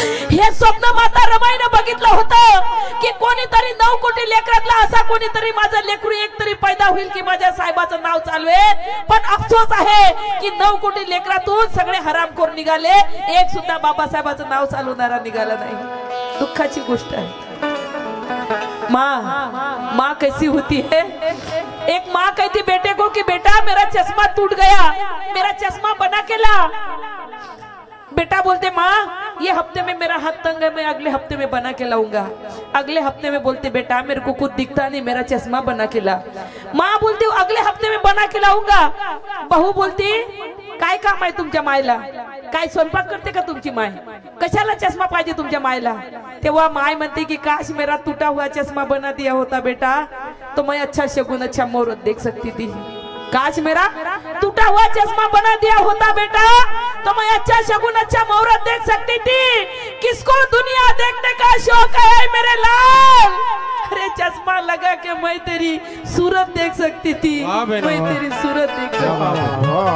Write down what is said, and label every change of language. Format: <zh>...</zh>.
<mr>हे स्वप्न माता रमाईने बघितलं होतं की कोणीतरी 9 कोटी लेकरातला असा कोणीतरी माझं लेकरू एक तरी पैदा होईल की माझ्या साहेबाचं नाव चालवेल. पण अफसोस आहे की 9 कोटी लेकरातून सगळे हरामखोर निघाले, एक सुद्धा बाबासाहेबाचं नाव चालवणारा निघाला नाही. दुःखाची गोष्ट आहे.</mr> <hi>माँ कैसी होती है, एक माँ कहती बेटे को कि बेटा मेरा चश्मा टूट गया, मेरा चश्मा बना के ला. बेटा बोलते माँ ये हफ्ते में मेरा हाथ तंग है, मैं अगले हफ्ते में बना के लाऊंगा. अगले हफ्ते में बोलते बेटा मेरे को कुछ दिखता नहीं, मेरा चश्मा बना के ला. माँ बोलती अगले हफ्ते में बना के लाऊंगा.</hi> <mr>बहू बोलती काय काम आहे तुमच्या मायला, काय स्वयंपाक करते का तुमची माय, कशाला चष्मा पाहिजे तुमच्या मायला. तेव्हा माय म्हणते की</mr> <hi>काश मेरा टूटा हुआ चश्मा बना दिया होता बेटा, तो मैं अच्छा शगुन अच्छा मुहूर्त देख सकती थी. काश मेरा टूटा हुआ चश्मा बना दिया होता बेटा, तो मैं अच्छा शगुन अच्छा मुहूर्त देख सकती थी. किसको दुनिया देखने का शौक है मेरे लाल, अरे चश्मा लगा के मैं तेरी सूरत देख सकती थी, मैं तेरी सूरत देख सकती थी.</hi>